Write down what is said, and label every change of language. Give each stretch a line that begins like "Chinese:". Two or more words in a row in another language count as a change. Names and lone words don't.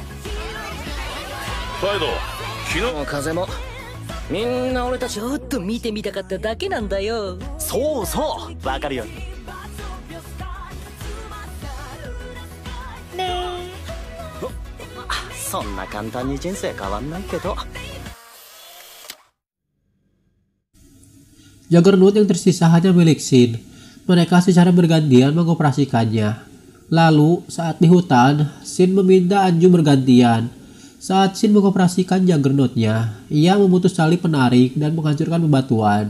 Japanese: え。カイド、昨日もう風もみんな俺たちちょっと見てみたかっただけなんだよ。そうそうわかるよ。そんな簡単に人生変わんないけど。
Indonesian: Juggernaut yang tersisa hanya milik Shin. Mereka secara bergantian mengoperasikannya. Lalu, saat di hutan, Shin meminta Anju bergantian. Saat Shin mengoperasikan Juggernaut-nya, ia memutus tali penarik dan menghancurkan bebatuan.